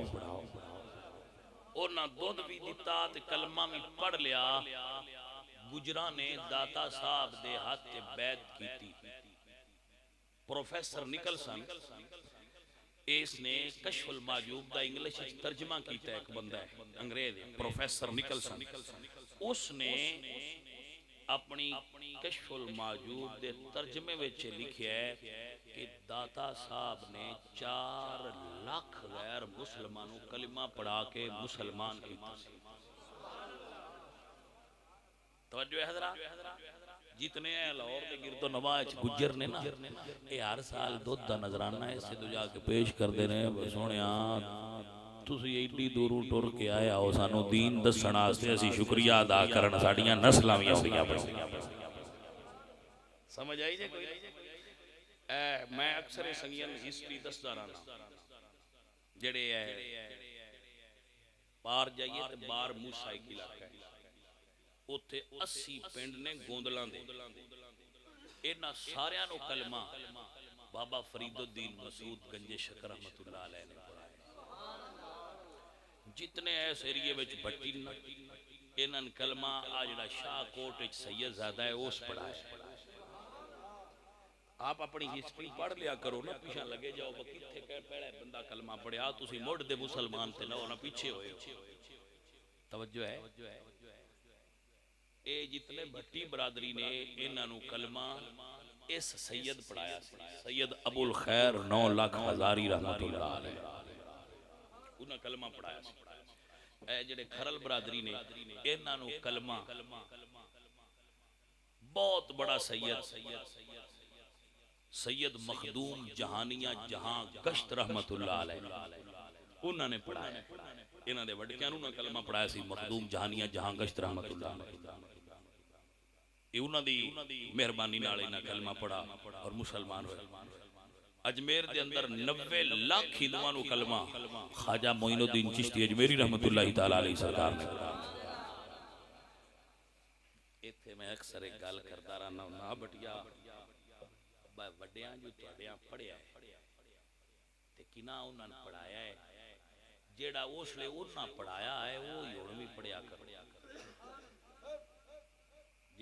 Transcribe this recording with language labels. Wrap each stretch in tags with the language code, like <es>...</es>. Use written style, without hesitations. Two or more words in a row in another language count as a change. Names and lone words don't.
<pa>انہاں دُدھ بھی دِتا تے کلمہ بھی پڑھ لیا. گجرا نے داتا صاحب دے ہاتھ تے بیعت کیتی. پروفیسر نکلسن اِسنے کشف المحجوب دا انگلش ترجمہ کیتا. ایک بندہ ہے انگریز پروفیسر نکلسن اُسنے اپنی کشف المحجوب کے ترجمے وچ لکھیا ہے کہ داتا صاحب نے 4 لاکھ غیر مسلمانوں کلمہ پڑھا کے مسلمان کیا.</pa> <ur>توجہ ہے حضرات، جتنے لاہور کے گردو نواز گجر نے نا، یہ ہر سال دُدھ کا نذرانہ اسے تو جاکے پیش کرتے رہے.</ur> <pa>سونے تُسی ایڈی دُوروں ٹُر کے آئے آؤ سانوں دین دسن واسطے، اسیں شکریہ ادا کرن، ساڈیاں نسلاں وی آؤندیاں پئیاں. سمجھ آئی جے کوئی? میں اکثر سنگیاں ہسٹری دسدا رہنا، جیہڑے ہے پار جائیے تے بار موسیٰ ایک علاقہ ہے، اُتھے 80 پنڈ نے گوندلاں دے. انہاں ساریاں نوں کلمہ بابا فریدالدین مسعود گنجے شکر رحمۃ اللہ علیہ نے پڑھایا. جتنے اس ایریے وچ بھٹی ن، انہاں کلمہ آ جیہڑا شاہکوٹ وچ سید زادہ ہے اس پڑھایا. آپ اپنی ہسٹری پڑھ لیا کرو نا، پیچھا لگے جاؤ کتھے پہلے بندہ کلمہ پڑھیا، تسیں مُڑ دے مسلمان تے لو نا پیچھے ہوئے. توجہ ہے? یہ جتنے بھٹی برادری نے انہاں نوں کلمہ اس سید پڑھایا، سید ابو الخیر 9 لاکھ ہزاری رحمۃ اللہ علیہ, انہاں کلمہ پڑھایا. اے جیہڑے کھرل برادری نے انہاں نوں کلمہ بہت بڑا سید مخدوم جہانیاں جہاں گشت رحمۃ اللہ علیہ انہوں نے پڑھایا. انہاں دے وڈیاں نوں کلمہ پڑھایا سی مخدوم جہانیاں جہاں گشت رحمۃ اللہ علیہ. یہ انہاں دی مہربانی نال انہاں کلمہ پڑھا اور مسلمان ہوئے. اجمیر دے اندر 90 لاکھ ہندوآں نوں کلمہ خواجہ معین الدین چشتی اجمیری رحمۃ اللہ تعالیٰ علیہ سرکار نے. اتھے میں اکثر ایک گل کردا رہنا نا بیٹیا، وڈیاں جو تہاڈیاں پڑھیا ہے تے کنا انہاں نے پڑھایا ہے، جیہڑا اوسلے انہاں پڑھایا ہے وہ ہی ہن بھی پڑھیا کرو جی.</pa>